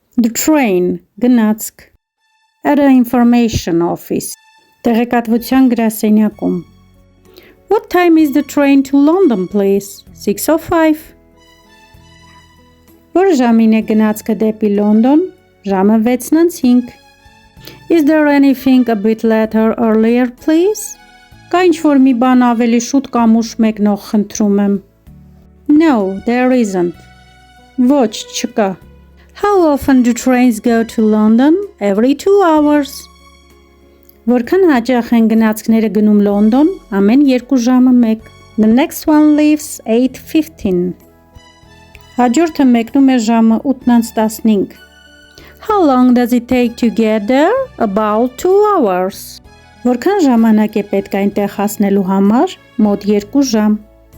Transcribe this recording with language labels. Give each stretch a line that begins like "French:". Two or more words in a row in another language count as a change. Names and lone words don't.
English: The train, գնացք. At an information office.
Armenian: Տեղեկատվության գրասենյակում.
English: What time is the train to London, please? 6:05.
Armenian: Որ ժամին է գնացքը դեպի Լոնդոն? Ժամը 6:05.
English: Is there anything a bit later earlier, please?
Armenian: Կա ինչ-որ մի բան ավելի շուտ կամ ուշ մեկնող խնդրում եմ.
English: No, there isn't.
Armenian: Ոչ, չկա.
English: How often do trains go to London? Every 2 hours.
Armenian: Որքան հաճախ են գնացքները գնում Լոնդոն? Ամեն 2 ժամը մեկ.
English: The next one leaves 8:15.
Armenian: Հաջորդը մեկնում է ժամը 8:15.
English: How long does it take to get there? About 2 hours.
Armenian: Որքան ժամանակ է պետք այնտեղ հասնելու համար? Մոտ 2 ժամ.